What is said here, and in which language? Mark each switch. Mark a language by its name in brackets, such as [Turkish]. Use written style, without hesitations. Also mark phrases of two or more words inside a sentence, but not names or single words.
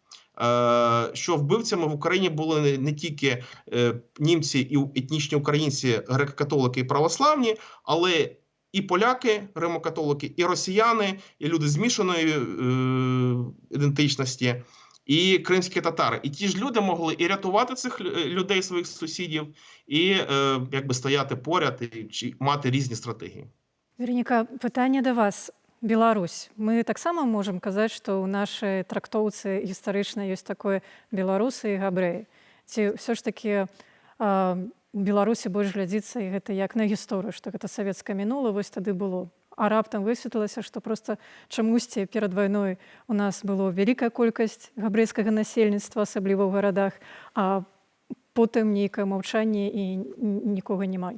[Ukrainian] Що вбивцями в Україні були не тільки німці і етнічні українці, греко-католики і православні, але і поляки, римо-католики, і росіяни, і люди змішаної ідентичності, і кримські татари. І ті ж люди могли і рятувати цих людей, своїх сусідів, і якби стояти поряд, і мати різні стратегії. Вероніка, питання до вас. [Belarusian] Беларусь. Мы таксама можем казаць, што ў нашай трактоўцы гістарычна ёсць такое беларусы і габрэі. Ці ўсё ж такі у Беларусі больш глядзіцца і гэта як на гісторыю, што гэта савецкае мінула, вось тады было. А раптам высветлілася, што проста чамусьці перад вайной у нас было вялікая колькасць габрэйскага насельніцтва, асабліва ў гарадах, а потым нейкае маўчанне і нікога няма.